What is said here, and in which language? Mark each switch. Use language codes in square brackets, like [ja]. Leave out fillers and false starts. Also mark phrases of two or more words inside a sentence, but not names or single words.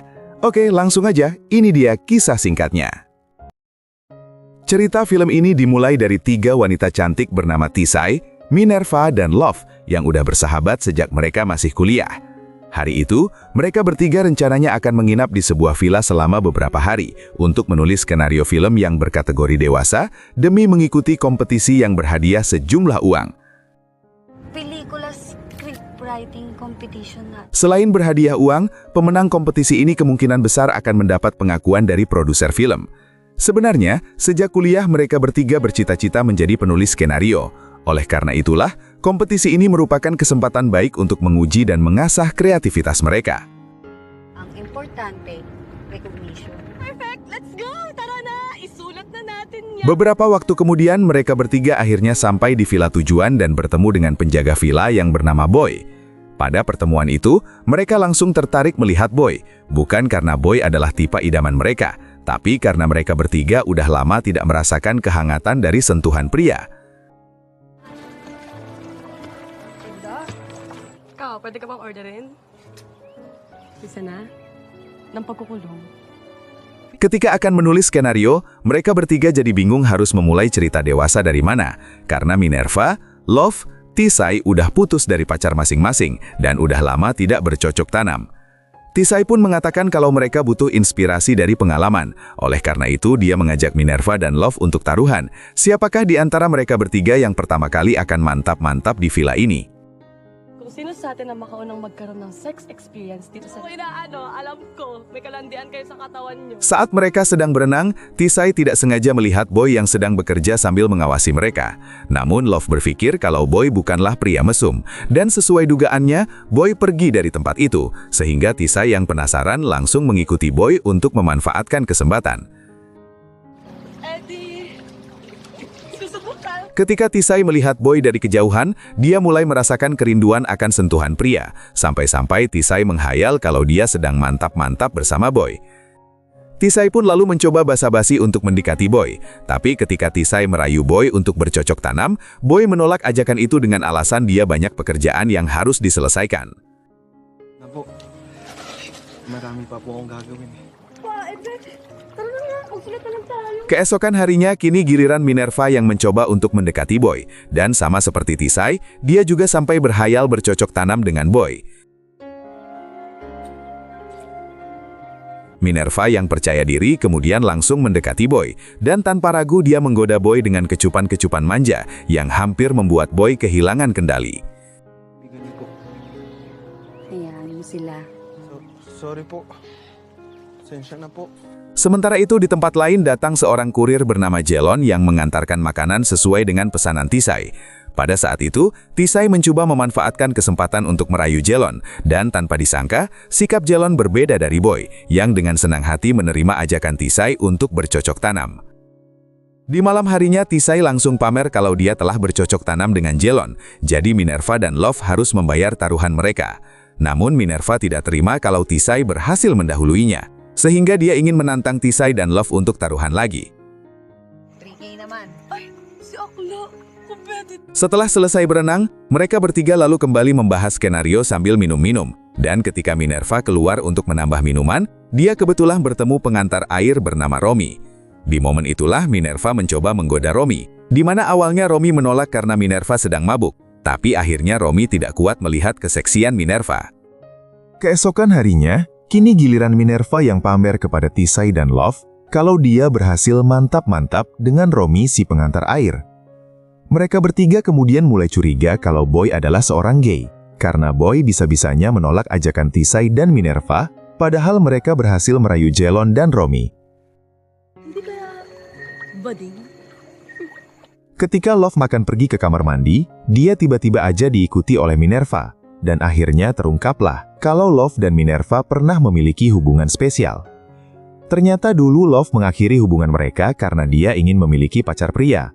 [id] Oke, langsung aja, ini dia kisah singkatnya. Cerita film ini dimulai dari 3 wanita cantik bernama Tisai, Minerva, dan Love yang udah bersahabat sejak mereka masih kuliah. Hari itu, mereka bertiga rencananya akan menginap di sebuah villa selama beberapa hari untuk menulis skenario film yang berkategori dewasa demi mengikuti kompetisi yang berhadiah sejumlah uang. [tl] Pelikula [en] scriptwriting competition [tl] na. [id] Selain berhadiah uang, pemenang kompetisi ini kemungkinan besar akan mendapat pengakuan dari produser film. Sebenarnya, sejak kuliah mereka bertiga bercita-cita menjadi penulis skenario. Oleh karena itulah, kompetisi ini merupakan kesempatan baik untuk menguji dan mengasah kreativitas mereka. [tl] Ang importante, recognition. [en] Perfect! Let's go! [tl] Tara na! Isulat na natin yan! [id] Beberapa waktu kemudian, mereka bertiga akhirnya sampai di villa tujuan dan bertemu dengan penjaga villa yang bernama Boy. Pada pertemuan itu, mereka langsung tertarik melihat Boy, bukan karena Boy adalah tipe idaman mereka, tapi karena mereka bertiga udah lama tidak merasakan kehangatan dari sentuhan pria. [tl] Ikaw, pwede ka bang orderin? Bisa na? Ng pagkukulong. [id] Ketika akan menulis skenario, mereka bertiga jadi bingung harus memulai cerita dewasa dari mana, karena Minerva, Love, Tisai udah putus dari pacar masing-masing dan udah lama tidak bercocok tanam. Tisai pun mengatakan kalau mereka butuh inspirasi dari pengalaman. Oleh karena itu, dia mengajak Minerva dan Love untuk taruhan. Siapakah di antara mereka bertiga yang pertama kali akan mantap-mantap di villa ini? [tl] Kung sino sa atin ang makaunang magkaroon ng [en] sex experience [tl] dito sa... Okay na alam ko, may kalandian kayo sa katawan nyo. [id] Saat mereka sedang berenang, Tisai tidak sengaja melihat Boy yang sedang bekerja sambil mengawasi mereka. Namun Love berpikir kalau Boy bukanlah pria mesum. Dan sesuai dugaannya, Boy pergi dari tempat itu. Sehingga Tisai yang penasaran langsung mengikuti Boy untuk memanfaatkan kesempatan. [tl] Eddie! Susubukan! [id] Ketika Tisai melihat Boy dari kejauhan, dia mulai merasakan kerinduan akan sentuhan pria. Sampai-sampai Tisai menghayal kalau dia sedang mantap-mantap bersama Boy. Tisai pun lalu mencoba basa-basi untuk mendekati Boy. Tapi ketika Tisai merayu Boy untuk bercocok tanam, Boy menolak ajakan itu dengan alasan dia banyak pekerjaan yang harus diselesaikan. [tl] Napo, marami pa po akong gagawin eh. Tara na nga, magsulat na lang tayo. [id] Keesokan harinya, kini giliran Minerva yang mencoba untuk mendekati Boy. Dan sama seperti Tisai, dia juga sampai berhayal bercocok tanam dengan Boy. Minerva yang percaya diri kemudian langsung mendekati Boy. Dan tanpa ragu dia menggoda Boy dengan kecupan-kecupan manja yang hampir membuat Boy kehilangan kendali. [tl] Bigan niyo po. Hayaan mo sila. Sorry po. Sensya na po. [id] Sementara itu di tempat lain datang seorang kurir bernama Jelon yang mengantarkan makanan sesuai dengan pesanan Tisai. Pada saat itu, Tisai mencoba memanfaatkan kesempatan untuk merayu Jelon, dan tanpa disangka, sikap Jelon berbeda dari Boy, yang dengan senang hati menerima ajakan Tisai untuk bercocok tanam. Di malam harinya, Tisai langsung pamer kalau dia telah bercocok tanam dengan Jelon, jadi Minerva dan Love harus membayar taruhan mereka. Namun Minerva tidak terima kalau Tisai berhasil mendahuluinya, sehingga dia ingin menantang Tisai dan Love untuk taruhan lagi. [tl] 3K naman. Ay, si Akla! Kumbedit! [id] Setelah selesai berenang, mereka bertiga lalu kembali membahas skenario sambil minum-minum. Dan ketika Minerva keluar untuk menambah minuman, dia kebetulan bertemu pengantar air bernama Romy. Di momen itulah Minerva mencoba menggoda Romy, di mana awalnya Romy menolak karena Minerva sedang mabuk. Tapi akhirnya Romy tidak kuat melihat keseksian Minerva. Keesokan harinya, kini giliran Minerva yang pamer kepada Tisai dan Love kalau dia berhasil mantap-mantap dengan Romy si pengantar air. Mereka bertiga kemudian mulai curiga kalau Boy adalah seorang gay, karena Boy bisa-bisanya menolak ajakan Tisai dan Minerva, padahal mereka berhasil merayu Jelon dan Romy. [tl] Hindi kaya bading? [id] Ketika Love makan pergi ke kamar mandi, dia tiba-tiba aja diikuti oleh Minerva, dan akhirnya terungkaplah kalau Love dan Minerva pernah memiliki hubungan spesial. Ternyata dulu Love mengakhiri hubungan mereka karena dia ingin memiliki pacar pria.